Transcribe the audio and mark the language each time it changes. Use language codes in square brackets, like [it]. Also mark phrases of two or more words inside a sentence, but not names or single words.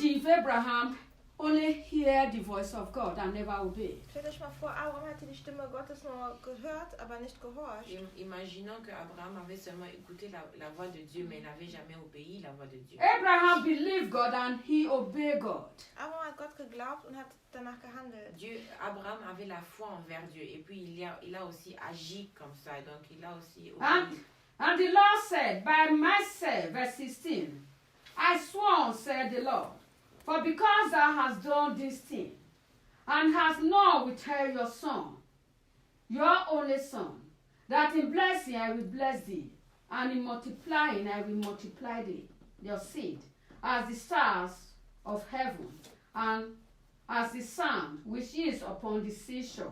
[en] Imagine if Abraham only hear the voice of God and never obey. [de] Stellt euch mal vor, Abraham hatte die Stimme Gottes nur gehört, aber nicht gehorcht. [fr] Imaginons que Abraham avait seulement écouté la voix de Dieu, mais il n'avait jamais obéi la voix de Dieu. [en] Abraham believed God and he obeyed God. [de] Abraham hat Gott geglaubt und hat danach gehandelt. [fr] Abraham avait la foi envers Dieu et puis il a aussi agi comme ça, donc il a aussi obéi. [en] And the Lord said, by myself, verse 16, I sworn, said the Lord, for because thou hast done this thing, and hast not withheld your son, your only son, that in blessing I will bless thee, and in multiplying I will multiply thee, your seed, as the stars of heaven, and as the sand which is upon the seashore.